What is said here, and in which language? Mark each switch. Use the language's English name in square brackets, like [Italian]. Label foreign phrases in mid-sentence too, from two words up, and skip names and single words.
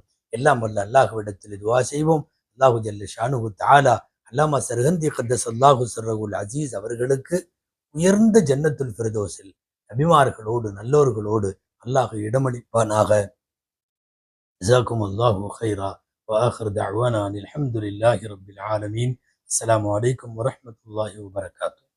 [Tamil] எல்லாம் வல்ல அல்லாஹ்விடத்தில் துஆ செய்வோம். [Arabic] الله جل شأنه تعالى [Tamil] அல்லாமா சர்ஹந்தி [Arabic] قدس الله سره العزيز [Tamil] அவர்களுக்கு உயர்ந்த ஜன்னத்துல் ஃபிர்தௌஸில் நபிமார்களோடு நல்லோர்களோடு அல்லாஹ் இடமளிப்பானாக. [Arabic] جزاكم الله خيرا. وآخر دعوانا أن الحمد لله رب العالمين. السلام عليكم ورحمة الله وبركاته.